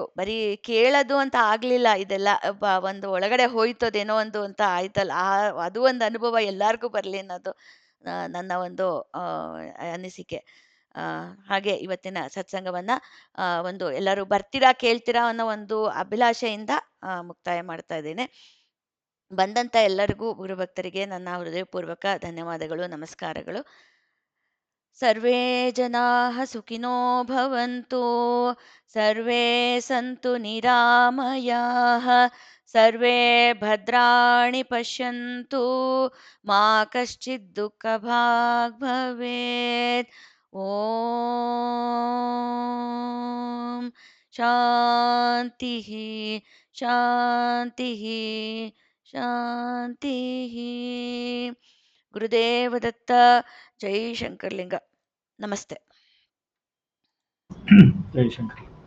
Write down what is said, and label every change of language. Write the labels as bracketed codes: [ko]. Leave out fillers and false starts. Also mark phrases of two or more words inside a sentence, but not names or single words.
[kn] ಬರೀ ಕೇಳೋದು ಅಂತ ಆಗ್ಲಿಲ್ಲ, ಇದೆಲ್ಲ ಒಂದು ಒಳಗಡೆ ಹೋಯ್ತದೇನೋ ಒಂದು ಅಂತ ಆಯ್ತಲ್ಲ, ಅದು ಒಂದು ಅನುಭವ ಎಲ್ಲರಿಗೂ ಬರಲಿ ಅನ್ನೋದು ನನ್ನ ಒಂದು ಅನಿಸಿಕೆ. ಹಾಗೆ ಇವತ್ತಿನ ಸತ್ಸಂಗವನ್ನ ಒಂದು ಎಲ್ಲರೂ ಬರ್ತೀರಾ ಕೇಳ್ತೀರಾ ಅನ್ನೋ ಒಂದು ಅಭಿಲಾಷೆಯಿಂದ ಮುಕ್ತಾಯ ಮಾಡ್ತಾ ಇದ್ದೇನೆ. ಬಂದಂತ ಎಲ್ಲರಿಗೂ ಗುರುಭಕ್ತರಿಗೆ ನನ್ನ ಹೃದಯಪೂರ್ವಕ ಧನ್ಯವಾದಗಳು, ನಮಸ್ಕಾರಗಳು. [sa] ಸರ್ವೇ ಜನಾಃ ಸುಖಿನೋ ಭವಂತು, ಸರ್ವೇ ಸಂತು ನಿರಾಮಯಾಃ, ಸರ್ವೇ ಭದ್ರಾಣಿ ಪಶ್ಯಂತು, ಮಾ ಕಶ್ಚಿತ್ ದುಃಖಭಾಗ್ ಭವೇತ್. ಓಂ ಶಾಂತಿ ಶಾಂತಿ ಶಾಂತಿ. [kn] ಗುರುದೇವ ದತ್ತ. ಜೈ ಶಂಕರ್ಲಿಂಗ. ನಮಸ್ತೆ. ಜೈ ಶಂಕರ್.